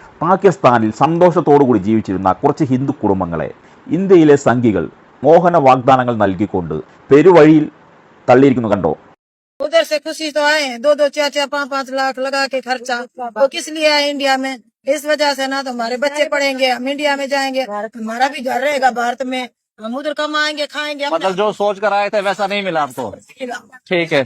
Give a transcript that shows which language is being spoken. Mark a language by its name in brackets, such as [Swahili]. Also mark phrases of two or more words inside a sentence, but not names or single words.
[Malayalam] പാകിസ്ഥാനിൽ സന്തോഷത്തോടുകൂടി ജീവിച്ചിരുന്ന കുറച്ച് ഹിന്ദു കുടുംബങ്ങളെ ഇന്ത്യയിലെ സംഘികൾ മോഹന വാഗ്ദാനങ്ങൾ നൽകിക്കൊണ്ട് പെരുവഴിയിൽ തള്ളിയിരിക്കുന്നു കണ്ടോ. [Hindi] उधर से खुशी तो आए हैं, 2-2, 4-4, 5-5 लाख लगा के खर्चा वो किस लिए आए इंडिया में? इस वजह से ना तो हमारे बच्चे पढ़ेंगे, हम इंडिया में जाएंगे, हमारा भी घर रहेगा भारत में, हम उधर कमाएंगे खाएंगे। मतलब जो सोच कर आए थे वैसा नहीं मिला आपको? ठीक है,